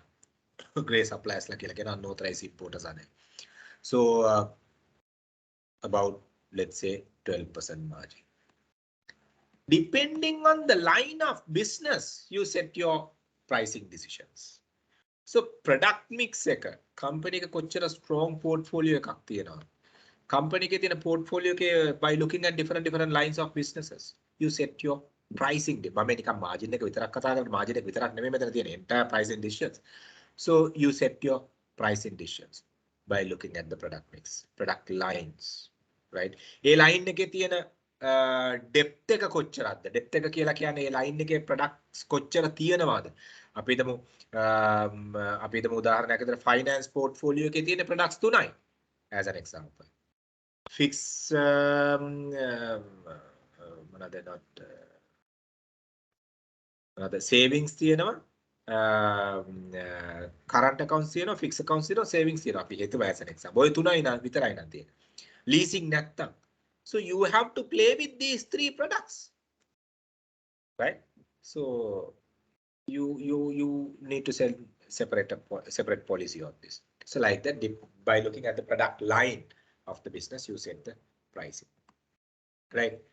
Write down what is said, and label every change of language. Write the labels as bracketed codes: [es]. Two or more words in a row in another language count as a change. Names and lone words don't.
[en] Gray suppliers like unauthorized importers are there. So about, let's say, 12% margin. Depending on the line of business, you set your pricing decisions. So product mix [si] එක company එක කොච්චර [en] strong portfolio [si] එකක් තියෙනවා. Company එකේ තියෙන portfolio එකේ [en] by looking at different lines of businesses, you set your pricing. [si] මම නිකන් margin එක විතරක් කතා කරලා margin එක විතරක් නෙමෙයි මෙතන තියෙන [en] entire pricing decisions. So you set your pricing decisions by looking at the product mix, product lines, right? [si] ඒ line එකේ තියෙන depth එක කොච්චරක්ද? depth එක කියලා කියන්නේ ඒ line එකේ products කොච්චර තියෙනවද? අපි හිතමු උදාහරණයක් විදිහට finance portfolio එකේ තියෙන products 3යි [en] as an example. Fix another savings [si] තියෙනවා, [en] current accounts [si] තියෙනවා, [en] fixed accounts [si] තියෙනවා, savings තියෙනවා. අපි හිතමු [en] as an example. [si] ඔය 3යි නම් විතරයි නම් තියෙන්නේ. Leasing නැත්තම්. [en] So you have to play with these 3 products, right? So you need to separate policy on this. So like that, by looking at the product line of the business, you set the pricing, right?